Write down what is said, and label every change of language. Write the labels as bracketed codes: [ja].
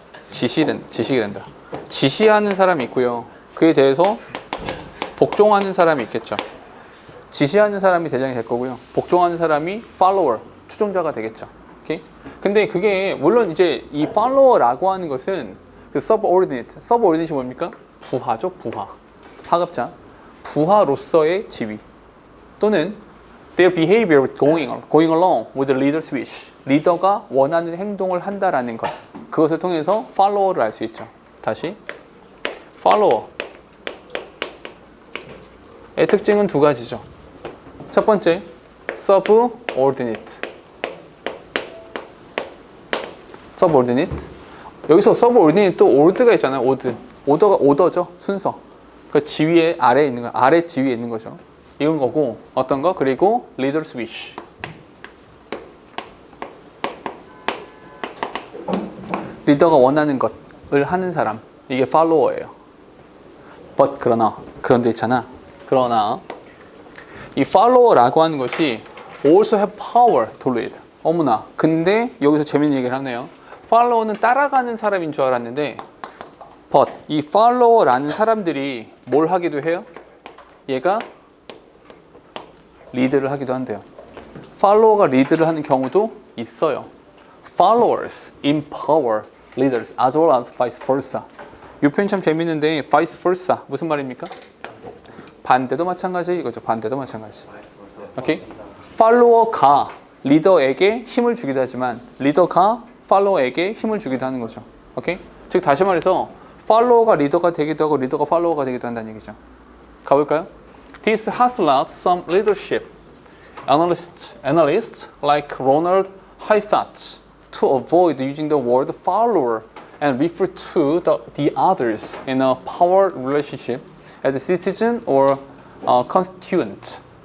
[ko] 지시된다. 지시하는 사람이 있고요. 그에 대해서 복종하는 사람이 있겠죠. 지시하는 사람이 대장이 될 거고요. 복종하는 사람이 follower, 추종자가 되겠죠. 오케이? 근데 그게 물론 이제 이 follower라고 하는 것은 그 subordinate이 뭡니까? 부하죠, 부하. 하급자. 부하로서의 지위 또는 [en] their behavior going along with the leader's wish. [ko] 리더가 원하는 행동을 한다라는 것. 그것을 통해서 follower를 알 수 있죠. 다시 follower의 특징은 두 가지죠. 첫 번째, subordinate. 여기서 subordinate 또 ord가 있잖아요. 오더죠. 순서. 그 지위에 아래에 있는 거, 아래 지위에 있는 거죠. 이런 거고 어떤 거? 그리고 [en] leader's wish. [ko] 리더가 원하는 것을 하는 사람. 이게 follower예요. but 그런데 있잖아. 그러나 이 follower라고 하는 것이 [en] also have power to lead. [ko] 어머나. 근데 여기서 재밌는 얘기를 하네요. follower는 따라가는 사람인 줄 알았는데 but 이 follower라는 사람들이 뭘 하기도 해요? 얘가 리드를 하기도 한대요. follower가 리드를 하는 경우도 있어요. [en] followers empower leaders as well as vice versa. [ko] 이 표현 참 재밌는데 [en] vice versa [ko] 무슨 말입니까? 반대도 마찬가지 이거죠. 반대도 마찬가지. 오케이? follower가 리더에게 힘을 주기도 하지만 리더가 follower에게 힘을 주기도 하는 거죠. 오케이? 즉 다시 말해서 follower가 리더가 되기도 하고 리더가 follower가 되기도 한다는 얘기죠. 가볼까요? [en] This has led some leadership analysts like Ronald Heifetz to avoid using the word follower and refer to the others in a power relationship as a citizen or constituent.